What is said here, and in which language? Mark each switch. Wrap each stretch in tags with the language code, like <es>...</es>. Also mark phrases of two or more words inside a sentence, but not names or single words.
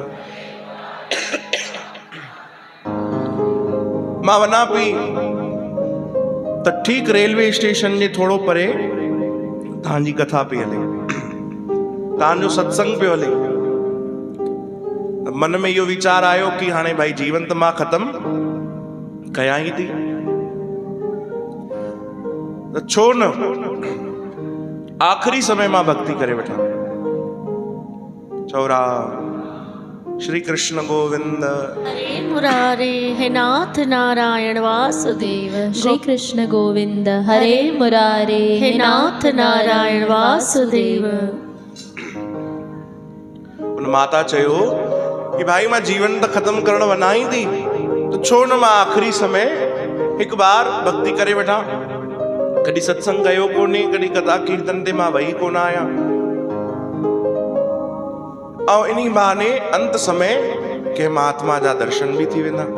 <sd>मां वञा पई त ठीक रेलवे स्टेशन जे थोड़ो परे तव्हांजी कथा पई हले, तव्हांजो सत्संग पियो हले। मन में इहो वीचार आयो कि हाणे भाई जीवन त मां ख़त्म कयां ई थी, त छो न आखिरी समय मां भक्ति करे वठां।</sd> <sa>चौरा श्री कृष्ण गोविंद। हरे मुरारे हे नाथ नारायण वासुदेव। श्री कृष्ण गोविंद हरे मुरारे हे नाथ नारायण वासुदेव।</sa> <sd>उन माता चयो कि भाई मां जीवन त ख़त्म करण वञा ई थी, तो छो न मां आखिरी समय हिकु बार भक्ति करे वठां। कॾहिं सत्संग कयो कोन्हे, कॾहिं कथा कीर्तन ते मां वही कोन आहियां, ऐं इन्ही बहाने अंत समय के महात्मा जा दर्शन भी थी वेंदा।</sd>